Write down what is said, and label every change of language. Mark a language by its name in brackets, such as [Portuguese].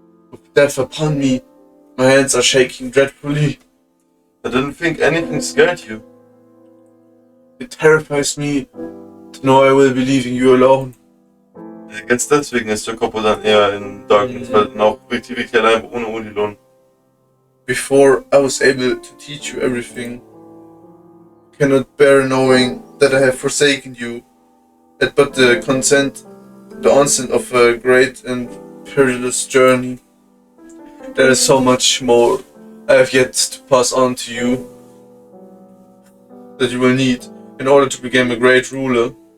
[English] With death upon me, my hands are shaking dreadfully. I didn't think anything scared you. It terrifies me to know I will be leaving you alone. [German] Ich denke, deswegen ist Jacopo dann eher in Darkness, weil dann auch wirklich allein ohne Odilon. [English] Before I was able to teach you everything, I cannot bear knowing that I have forsaken you, at but the onset of a great and perilous journey. There is so much more I have yet to pass on to you that you will need in order to become a great ruler.